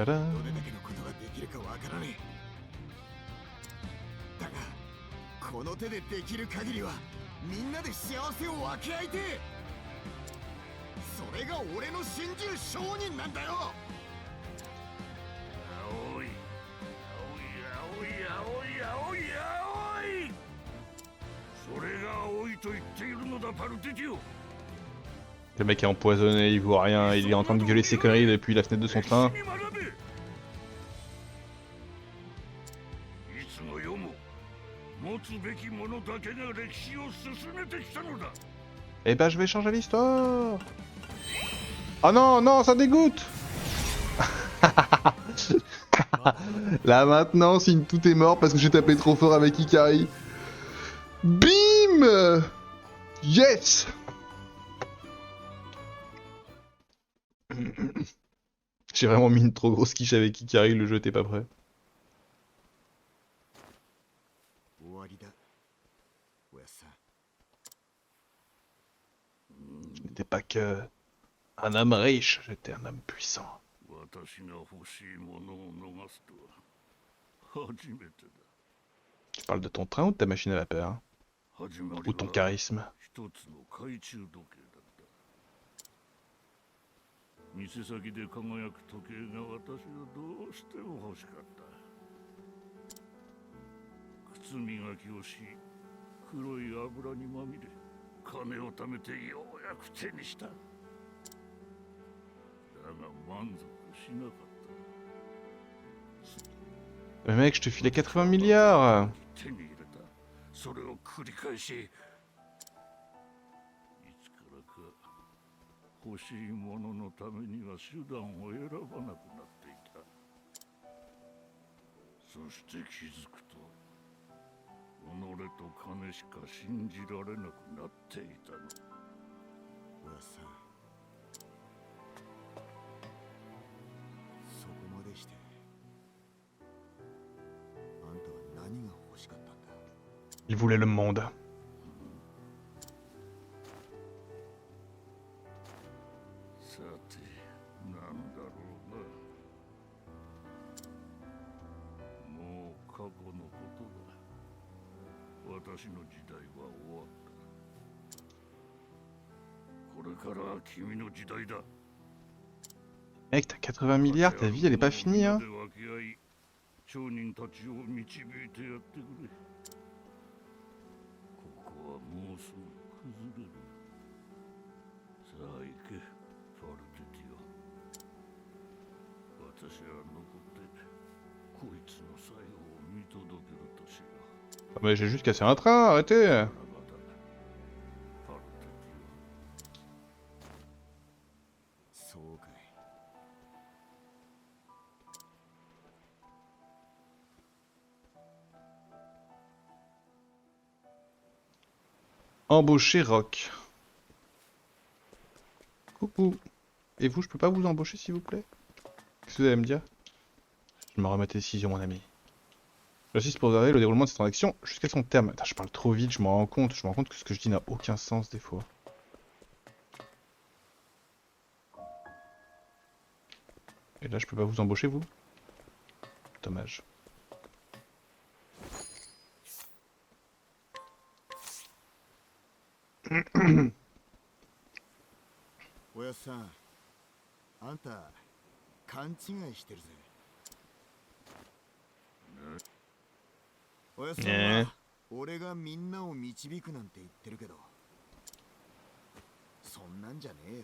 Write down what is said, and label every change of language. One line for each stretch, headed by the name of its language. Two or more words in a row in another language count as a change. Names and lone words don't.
Japanese: どれだけのことができるかわからねえ。だがこの手でできる限りはみんなで幸せを分け合いてえ。それが俺の信じる商人なんだよ。青い青い青い青い青い青い。それが青いと言っているのだパルテティオ。
French: Le mec est empoisonné, il voit rien, il est en train de gueuler ses conneries depuis la fenêtre de son train.
Japanese: いつの世も持つべきものだけが歴史を進めてきたのだ。
French: Eh ben je vais changer l'histoire. Oh non, non, ça dégoûte. Là maintenant, si tout est mort parce que j'ai tapé trop fort avec Ikari.
English: Bim. Yes.
French: J'ai vraiment mis une trop grosse quiche avec Ikari, le jeu était pas prêt.
Japanese: 終わりだ、おやっさん。
French: Je n'étais pas que un homme riche, j'étais un homme puissant.
Japanese: 私が欲しいものを逃すとは初めてだ。
French: Tu parles de ton train ou de ta machine à vapeur, hein?
Japanese: 始まり
French: Ou ton
Japanese: は
French: charisme?
Japanese: 一つの懐中時計だった。店先で輝く時計が私はどうしても欲しかった。靴磨きをし、黒い油にまみれ、金を貯めてようやく手にした。だが満足しなかった。
French: Mais mec, je te filais 80 milliards!
Japanese: 手に入れた。それを繰り返し、いつからか欲しいもののためには手段を選ばなくなっていた。そして気づくと、己と金しか信じられなくなっていたの。おやっさん、そこまでしてあんたは何が欲しかったんだ。
French: Il voulait le monde.
Japanese: さて、なんだろうな。もう過去のことだ。私の時代は終わった。これからは君の時代だ。
French: Mec, t'as 80 milliards, ta vie elle est pas finie, hein?
Japanese: 商人たちを導いてやってくれ。ここはもうすぐ崩れる。さあ行け、パルテティオ。私は残ってこいつの最後を見届けるとしよう。
French: Ah mais j'ai juste cassé un train, arrêtez!
Japanese: パルテティオ。そうかい。
French: Embaucher Rock. Coucou. Et vous, je peux pas vous embaucher s'il vous plaît? Qu'est-ce que vous allez me dire? Je me remets à tes décisions, mon ami. J'insiste pour regarder le déroulement de cette transaction jusqu'à son terme. Attends, je parle trop vite, je m'en rends compte. Je me rends compte que ce que je dis n'a aucun sens des fois. Et là, je peux pas vous embaucher, vous? Dommage.
Japanese: おやっさん、あんた勘違いしてるぜ。おやっさんねは俺がみんなを導くなんて言ってるけど、そんなんじゃねえよ。